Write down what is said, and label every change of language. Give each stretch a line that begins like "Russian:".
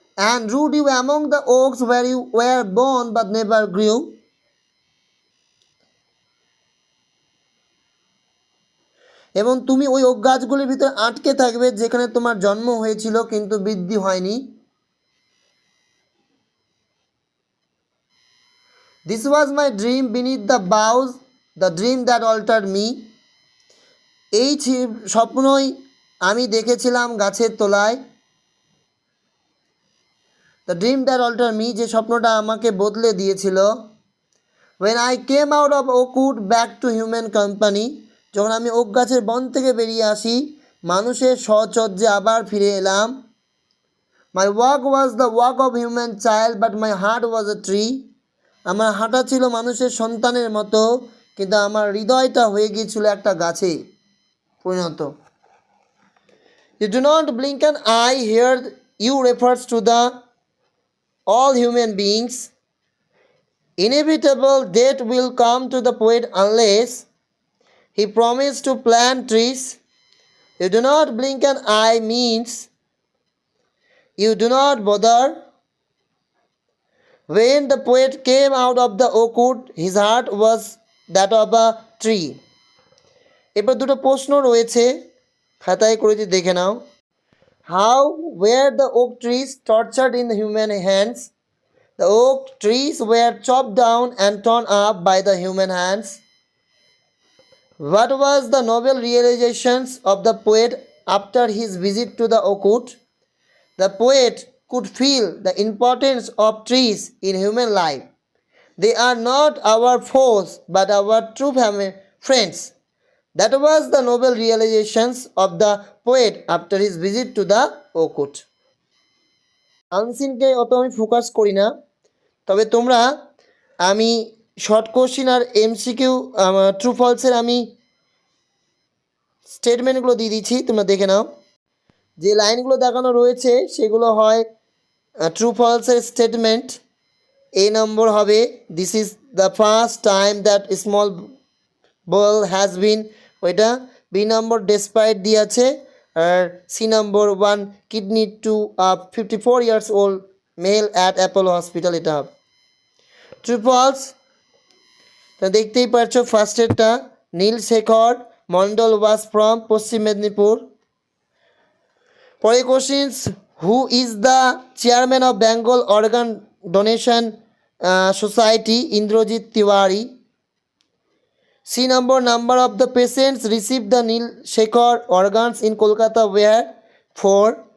English: And root you among the oaks where you were born but never grew,
Bangla: এবং তুমি ওই okay গাছগুলির ভিতরে আটকে থাকবে যেখানে তোমার জন্ম হয়েছিল কিন্তু বৃদ্ধি হয়নি।
English: This was my dream beneath the boughs, the dream that altered me,
Bangla: এই স্বপ্নই আমি দেখেছিলাম গাছের তলায়।
English: The dream that altered me,
Bangla: যে স্বপ্নটা আমাকে বদলে দিয়েছিল।
English: When I came out of oakwood back to human company,
Bangla: যখন আমি ওক গাছের বন থেকে বেরিয়ে আসি, মানুষের সহচর্যে আবার ফিরে এলাম।
English: My walk was the walk of human child but my heart was a tree.
Bangla: আমার হাঁটা ছিল মানুষের সন্তানের মতো, কিন্তু আমার হৃদয়টা হয়ে গিয়েছিল একটা গাছে পরিণত।
English: You do not blink an eye, here you refers to the all human beings. Inevitable death will come to the poet unless he promised to plant trees. You do not blink an eye means you do not bother. When the poet came out of the oak wood, his heart was that of a tree.
Bangla: এরপর দুটো প্রশ্ন রয়েছে, খাতায় করেছি, দেখে নাও।
English: How were the oak trees tortured in human hands? The oak trees were chopped down and torn up by the human hands. What was the noble realizations of the poet after his visit to the oak wood? The poet could feel the importance of trees in human life. They are not our foes but our true friends. That was the noble realizations of the poet after his visit to the oak wood.
Bangla: আনসিনকে অত আমি focus করি না, তবে তোমরা, আমি short question আর MCQ true ফলসের আমি স্টেটমেন্টগুলো দিয়ে দিচ্ছি, তোমরা দেখে নাও। যে লাইনগুলো দেখানো রয়েছে সেগুলো হয় ট্রু ফলসের স্টেটমেন্ট। এ নম্বর হবে
English: This is the first time that small ball has been, ওইটা।
Bangla: বি নম্বর ডেসপাইট দিয়ে আছে। আর C number 1 kidney two 54 years old mail at Apollo hospital, এটা হবে ট্রু ফলস। তা দেখতেই পাচ্ছ ফার্স্টেরটা, নীলশেখর মন্ডল ওয়াজ ফ্রম পশ্চিম মেদিনীপুর।
English: পরে questions, who is the chairman of Bengal organ donation society? Indrajit Tiwari. C number of the patients received the Nil Shekhar organs in Kolkata were 4.